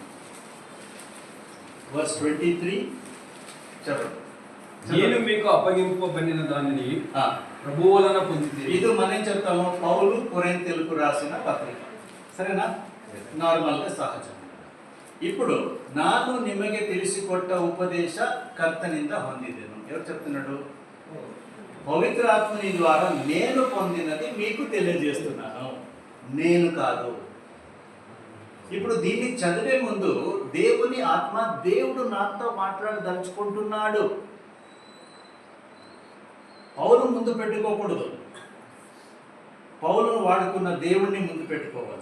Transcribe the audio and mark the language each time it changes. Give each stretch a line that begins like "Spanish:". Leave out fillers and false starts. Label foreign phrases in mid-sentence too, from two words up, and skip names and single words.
Telugu: చెప్పండి. నేను మీకు అప్పగింపబడిన దానిని ప్రభువు వలన పొందితిని. ఇది మనం ఏం చెప్తాము? పౌలు కొరింథీయులకు రాసిన పత్రిక, సరేనా? నార్మల్గా సహజం.
Kannada: ఇప్పుడు ನಾನು ನಿಮಗೆ ತಿಳಿಸಿಕೊಟ್ಟ ಉಪದೇಶ ಕರ್ತನಿಂದ ಹೊಂದಿದೆನು.
Telugu: ఎవరు చెప్తున్నాడు? పవిత్ర ఆత్మని ద్వారా నేను పొందినది మీకు తెలియజేస్తున్నాను, నేను కాదు. ఇప్పుడు దీన్ని చదివే ముందు దేవుని ఆత్మ, దేవుడు నాతో మాట్లాడదలుచుకుంటున్నాడు. పౌలు ముందు పెట్టుకోకూడదు, పౌలును వాడుకున్న దేవుణ్ణి ముందు పెట్టుకోవాలి.